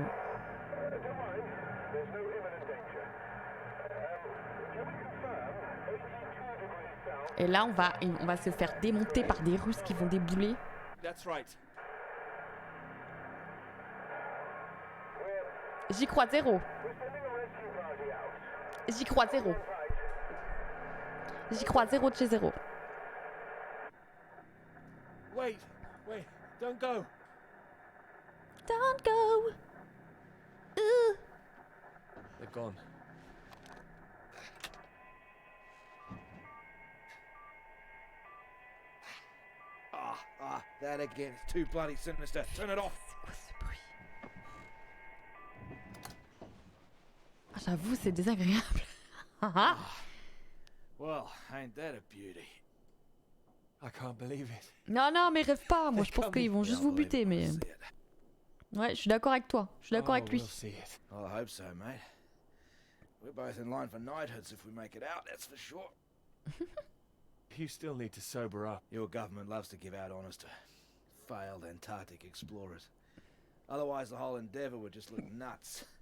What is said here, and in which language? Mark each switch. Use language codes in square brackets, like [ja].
[en] Don't worry, there's no imminent danger. Can we confirm 82 degrees south? [fr] Et là, on va se faire démonter par des Russes qui vont débouler. [en] That's right. [fr] J'y crois zéro. [en] We're sending a rescue party out. [fr] J'y crois zéro. J'y crois zéro de chez zéro. [en] Wait, don't go. Don't go. They're gone. That again. It's too bloody sinister. Turn it off. [fr] C'est quoi ce bruit? Ah, j'avoue, c'est désagréable. [en] Well, ain't that a beauty? I can't believe it. [fr] Non, mais rêve pas. Moi, je pense qu'ils vont juste vous buter, mais... Ouais, je suis d'accord avec toi. Je suis d'accord avec lui. [en] We'll see it. Well, I hope so, mate. We're both in line for knighthoods if we make it out, that's for sure. You still need to sober up. Your government loves to give out honours to failed Antarctic explorers. Otherwise, the whole endeavour would just look nuts.